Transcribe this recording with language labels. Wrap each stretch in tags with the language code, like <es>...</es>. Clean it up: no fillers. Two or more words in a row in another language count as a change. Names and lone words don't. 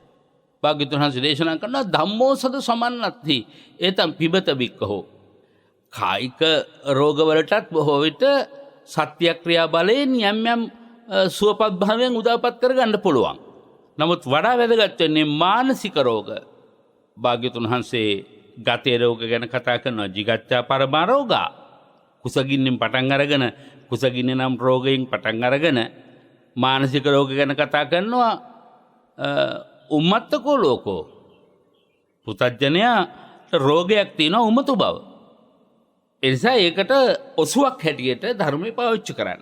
<si>භාග්‍යවතුන් වහන්සේ දේශනා කරනවා</si> <pi>ධම්මෝසද සමන්නත්ති ඒතම් පිබත බික්කහෝ.</pi> <si>කායික රෝගවලටත් බොහෝ විට සත්‍යක්‍රියා බලයෙන් යම් යම් සුවපත් භාවයෙන් උදාපත් කරගන්න පුළුවන්. නමුත් වඩා වැදගත් වෙන්නේ මානසික රෝග. භාග්‍යතුන් වහන්සේ ගතේ රෝග ගැන කතා කරනවා.</si> <pi>jigaccha parama roga.</pi> <si>කුසගින්නෙන් පටන් අරගෙන කුසගින්න නම් රෝගයෙන් පටන් අරගෙන මානසික රෝග ගැන කතා කරනවා.</si> <pi>උම්මත්තකෝ ලෝකෝ.</pi> <si>පුතඥයා රෝගයක් තියෙනවා උමතු බව. ඒ නිසා ඒකට ඔසුවක් හැටියට ධර්මය පාවිච්චි කරන්න.</si>